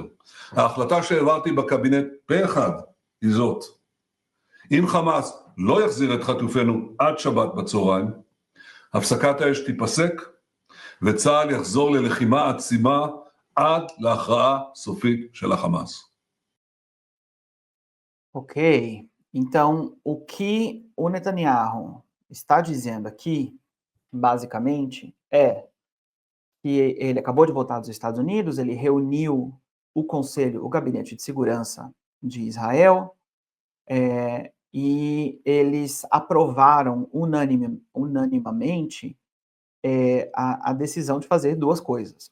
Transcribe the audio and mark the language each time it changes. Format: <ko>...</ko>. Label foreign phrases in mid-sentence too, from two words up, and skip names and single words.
<he>ההחלטה שהעברתי בקבינט פה אחד היא זאת: אם חמאס לא יחזיר את חטופינו עד שבת בצהריים, הפסקת האש תיפסק וצה"ל יחזור ללחימה עצימה עד להכרעה סופית של החמאס.</he> <pt>Ok, então o que o Netanyahu está dizendo aqui, basicamente, é que ele acabou de voltar dos Estados Unidos, ele reuniu o conselho, o gabinete de segurança de Israel, e eles aprovaram unanimamente a decisão de fazer duas coisas.</pt>